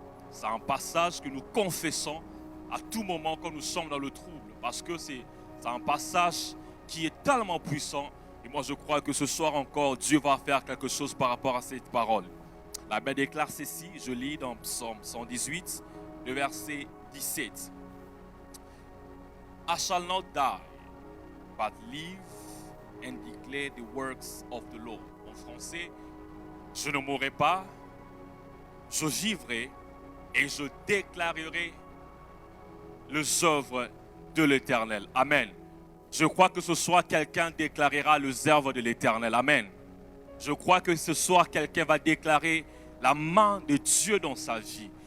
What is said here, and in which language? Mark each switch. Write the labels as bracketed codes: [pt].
[fr] C'est un passage que nous confessons à tout moment quand nous sommes dans le trouble. Parce que c'est un passage qui est tellement puissant. Et moi, je crois que ce soir encore, Dieu va faire quelque chose par rapport à cette parole. La Bible déclare ceci, je lis dans Psaume 118, le verset 17. [en] I shall not die, but live and declare the works of the Lord. [fr] En français, je ne mourrai pas, je vivrai et je déclarerai les œuvres de l'Éternel. Amen. Je crois que ce soir, quelqu'un déclarera les œuvres de l'Éternel. Amen. Je crois que ce soir, quelqu'un va déclarer la main de Dieu dans sa vie.